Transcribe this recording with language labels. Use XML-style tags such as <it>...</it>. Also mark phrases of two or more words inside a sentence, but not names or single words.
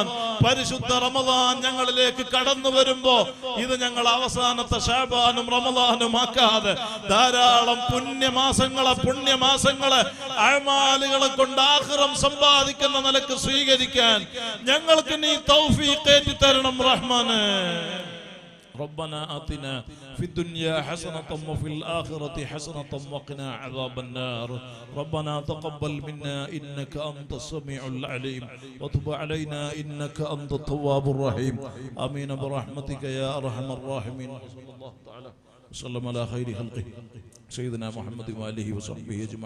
<ml>പരിശുദ്ധ റമളാൻ ഞങ്ങളിലേക്ക് കടന്നു വരുമ്പോ ഇത് ഞങ്ങൾ അവസാനത്തെ ശഅബാനും റമളാനും ആക്കാതെ ധാരാളം പുണ്യമാസങ്ങളെ അഅമാലുകളെ കൊണ്ട് ആഖിറം സമ്പാദിക്കുന്ന നിലക്ക് സ്വീകരിക്കാൻ ഞങ്ങൾക്ക് നീ തൗഫീഖ് ഏറ്റി തരണം റഹ്മാനേ.</ml> <ar>ربنا آتنا في الدنيا حسنة وفي الآخرة حسنة وقنا عذاب النار. ربنا تقبل منا إنك أنت السميع العليم وتب علينا إنك أنت التواب الرحيم. آمين برحمتك يا أرحم الراحمين. صلى الله تعالى وسلم على خير خلقه سيدنا محمد وآله وصحبه أجمعين.</ar>